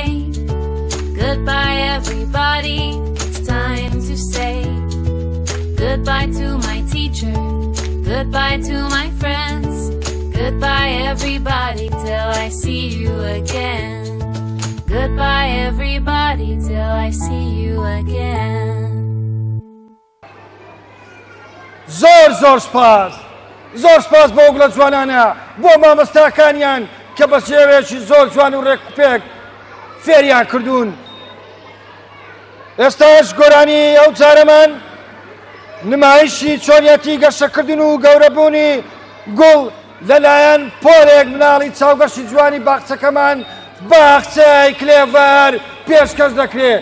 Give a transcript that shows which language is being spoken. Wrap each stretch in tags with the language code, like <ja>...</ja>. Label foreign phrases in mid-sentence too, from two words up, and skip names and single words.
<en>Goodbye everybody, it's time to say goodbye to my teacher, goodbye to my friends. Goodbye everybody till I see you again. Goodbye everybody till I see you again.</en> <ckb>زۆر سپاس بۆ گوڵە جوانانە بۆ مامۆستاکانیان کە بە شێوەیەکی زۆر جوان و ڕێکوپێک فێریان کردوون. ئێستاش گۆرانی ئەو جارەمان نمایشی چۆنیەتی گەشەکردن و گەورەبوونی گوڵ لەلایەن پۆلێک مناڵی چاوگەشتی جوانی باخچەکەمان باخچەی کلێڤەر پێشکەش دەکرێت.</ckb>